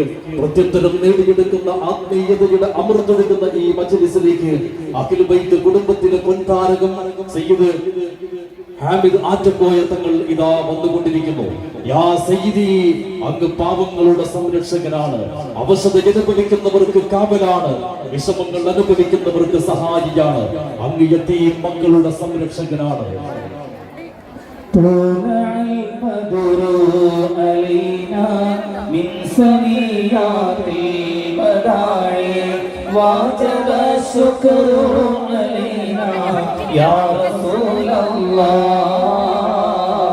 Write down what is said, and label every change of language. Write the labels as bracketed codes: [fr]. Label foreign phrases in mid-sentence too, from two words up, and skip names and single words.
[ml] പ്രത്യുത്തരം നേടിയെടുക്കുന്ന ആത്മീയതയുടെ അമൃതൊഴുകുന്ന ഈ മജ്‌ലിസിലേക്ക് [ar] أهل البيت [ml] കുടുംബത്തിലെ പൊൻതാരകം സയ്യിദ് ഹാമിദ് ആറ്റക്കോയ തങ്ങൾ ഇതാ വന്നുകൊണ്ടിരിക്കുന്നു. [ar] يا سيدي, [ml] അങ്ങ് പാവങ്ങളുടെ സംരക്ഷകനാണ്, അവശത അനുഭവിക്കുന്നവർക്ക് കാവലാണ്, വിഷമങ്ങൾ അനുഭവിക്കുന്നവർക്ക് സഹായിയാണ്, അങ്ങ് യതീം മക്കളുടെ സംരക്ഷകനാണ്. [ar] طلع البدر علينا من ثنيات المداعي وجب الشكر علينا يا رسول الله